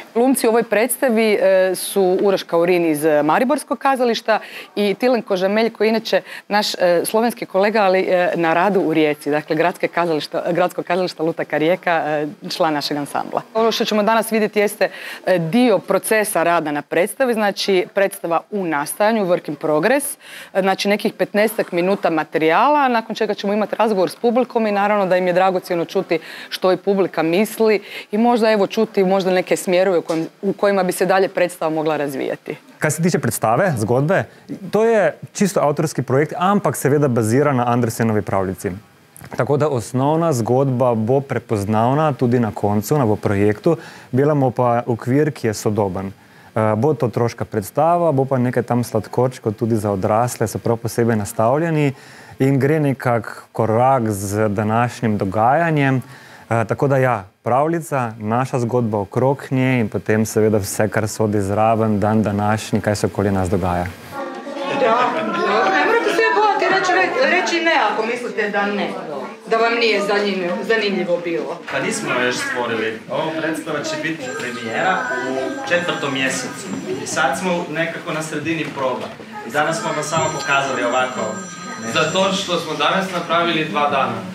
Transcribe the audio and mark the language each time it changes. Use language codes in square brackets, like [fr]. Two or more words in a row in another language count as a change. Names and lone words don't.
[hr] Glumci u ovoj predstavi su Uroš Kaurin iz Mariborskog kazališta i Tilen Kožamelj, koji je inače naš slovenski kolega, ali na radu u Rijeci, dakle Gradsko kazališta Lutaka Rijeka, član našeg ansambla. Ono što ćemo danas vidjeti jeste dio procesa rada na predstavi, znači predstava u nastajanju, [en] work in progress, [hr] znači nekih 15 minuta materijala, nakon čega ćemo imati razgovor s publikom i naravno da im je dragocjeno čuti što i publika misli i možda evo čuti možda neke smjerove u kojima bi se dalje predstava mogla razvijati. [sl] Kar se tiče predstave, zgodbe, to je čisto avtorski projekt, ampak seveda bazira na Andersenovi pravljici. Tako da osnovna zgodba bo prepoznavna tudi na koncu, v projektu, delamo pa okvir, ki je sodoben. Bo to otroška predstava, bo pa nekaj tam sladkorčkov tudi za odrasle, so prav posebej nastavljeni in gre nekak korak z današnjim dogajanjem. Tako da ja, pravljica, naša zgodba okrog nje in potem seveda vse, kar sodi zraven, dan današnji, kaj se okoli nas dogaja. [hr] Ne morate se bojati reći ne ako mislite da ne. Da vam nije zanimljivo bilo. Pa nismo još stvorili. Ovo predstava će biti premijera u 4. mjesecu. I sad smo nekako na sredini proba. I danas smo vam samo pokazali ovako. Zato što smo danas napravili 2 dana.